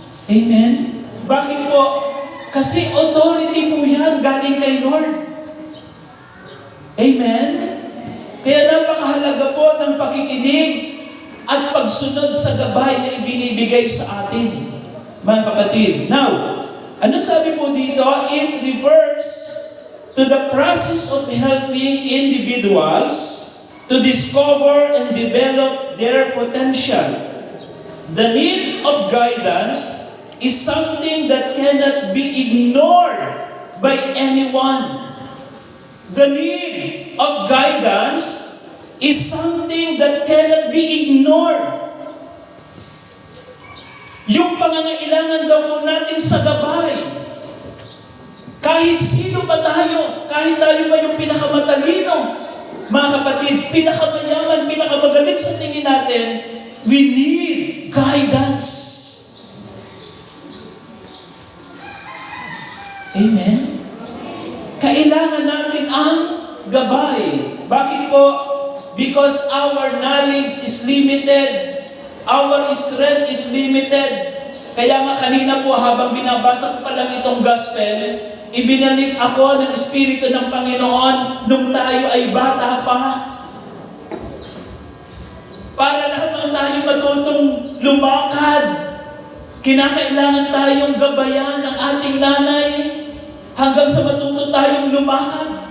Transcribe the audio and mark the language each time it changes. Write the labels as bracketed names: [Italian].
[Filipino] Amen? Bakit po? Kasi authority po yan galing kay Lord. Amen? Kaya napakahalaga po ng pakikinig at pagsunod sa gabay na ibinibigay sa atin, mga kapatid. Now, ano sabi po dito? [English] It refers to the process of helping individuals to discover and develop their potential. The need of guidance is something that cannot be ignored by anyone. The need of guidance is something that cannot be ignored. [Filipino] Yung pangangailangan daw po natin sa gabay, kahit sino pa tayo, kahit tayo pa yung pinakamatalino, mga kapatid, pinakamayaman, pinakamagaling sa tingin natin, [English] we need guidance. [Filipino] Amen? Kailangan natin ang gabay. Bakit po? [English] Because our knowledge is limited. Our strength is limited. [Filipino] Kaya nga kanina po habang binabasa ko pa lang itong gospel, ibinalik ako ng Espiritu ng Panginoon nung tayo ay bata pa. Para lamang tayo matutong lumakad, kinakailangan tayong gabayan ng ating nanay hanggang sa matuto tayong lumakad.